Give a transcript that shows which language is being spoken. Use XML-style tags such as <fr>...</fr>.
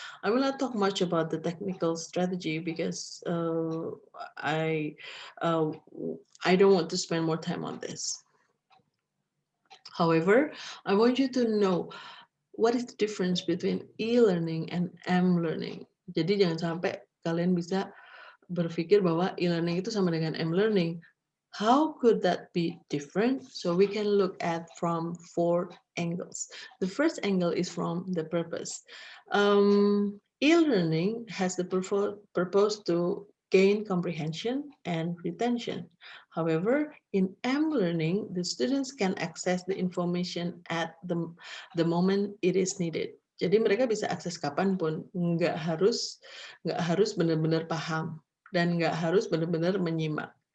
<en>I will not talk much about the technical strategy because I don't want to spend more time on this. However, I want you to know what is the difference between e-learning and M-learning.</en> <id>Jadi jangan sampai kalian bisa berpikir bahwa e-learning itu sama dengan M-learning.</id> <en>How could that be different? So we can look at from 4 angles. The first angle is from the purpose. E-learning has the purpose to gain comprehension and retention. However, in M-learning, the students can access the information at the moment it is needed.</en> <id>Jadi mereka bisa akses kapanpun, nggak harus benar-benar paham dan nggak harus benar-benar menyimak.</id>